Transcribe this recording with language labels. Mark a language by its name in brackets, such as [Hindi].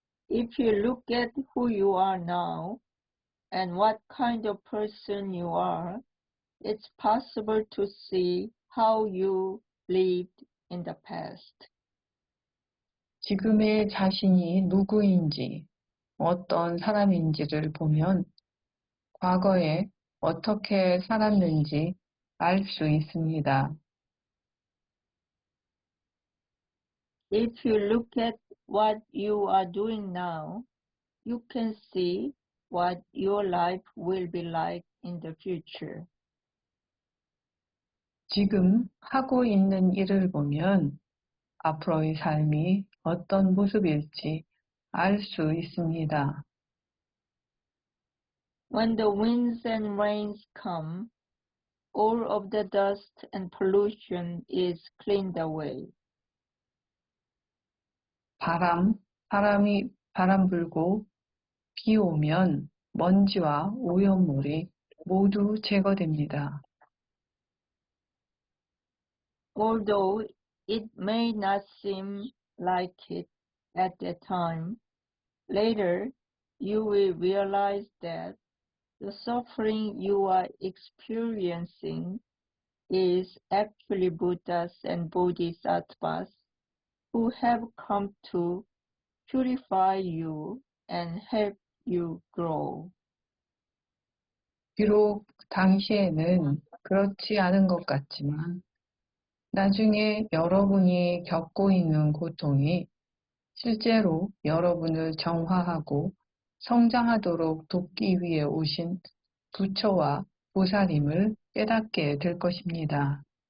[English] If you look at who you are now and what kind of person you are, it's possible to see how you lived in the past. [Korean] 지금의 자신이 누구인지, 어떤 사람인지를 보면 과거에 어떻게 살았는지 알 수 있습니다. [English] If you look at what you are doing now, you can see what your life will be like in the future. [Korean] 지금 하고 있는 일을 보면 앞으로의 삶이 어떤 모습일지 알 수 있습니다. [English] When the winds and rains come, all of the dust and pollution is cleaned away. [Korean] 바람 불고 비 오면 먼지와 오염물이 모두 제거됩니다. [English] Although it may not seem like it at that time, later you will realize that the suffering you are experiencing is actually Buddhas and Bodhisattvas who have come to purify you and help you grow. [Korean] 비록 당시에는 그렇지 않은 것 같지만 나중에 여러분이 겪고 있는 고통이 실제로 여러분을 정화하고 성장하도록 돕기 위해 오신 부처와 보살임을 깨닫게 될 것입니다.